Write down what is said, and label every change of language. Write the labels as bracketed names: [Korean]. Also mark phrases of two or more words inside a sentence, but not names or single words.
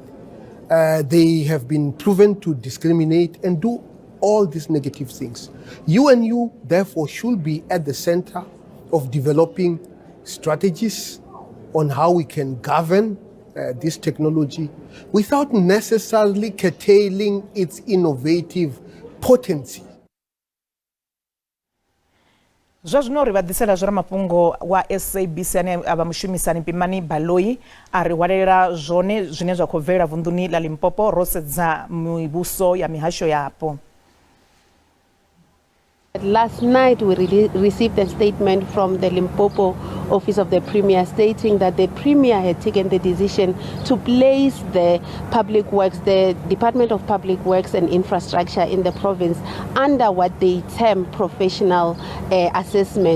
[English] They have been proven to discriminate and do all these negative things. UNU, therefore, should be at the center of developing strategies on how we can govern this technology without necessarily curtailing its innovative potency. [Venda] Zwazwino ri vadisela zwa mafhungo wa SABC ane abamushumisani Pimani Baloyi ari walera zwone zwine zwa khou bvela vunḓuni la Limpopo ro sedza mivhuso ya mihasho yapo. [English] Last night we received a statement from the Limpopo office of the Premier stating that the Premier had taken the decision to place the public works, the Department of Public Works and Infrastructure in the province under what they term professional assessment.